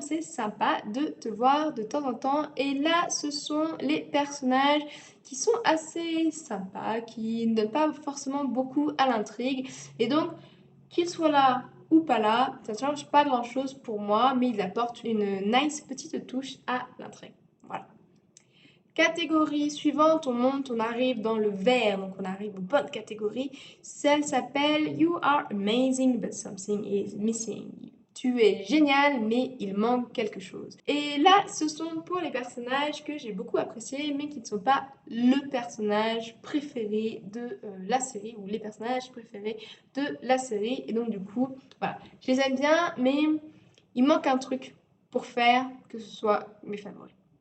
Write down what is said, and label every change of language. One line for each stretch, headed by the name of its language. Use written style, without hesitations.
French: C'est sympa de te voir de temps en temps. Et là, ce sont les personnages qui sont assez sympas, qui ne donnent pas forcément beaucoup à l'intrigue. Et donc, Qu'il soit là ou pas là, ça ne change pas grand-chose pour moi, mais il apporte une nice petite touche à l'intrigue. Voilà. Catégorie suivante, on monte, on arrive dans le vert, donc on arrive aux bonnes catégories. Celle s'appelle
English: You are amazing, but something is missing.
French: Tu es génial, mais il manque quelque chose. Et là, ce sont pour les personnages que j'ai beaucoup appréciés, mais qui ne sont pas le personnage préféré de la série, ou les personnages préférés de la série. Et donc, du coup, voilà, je les aime bien, mais il manque un truc pour faire que ce soit mes favoris.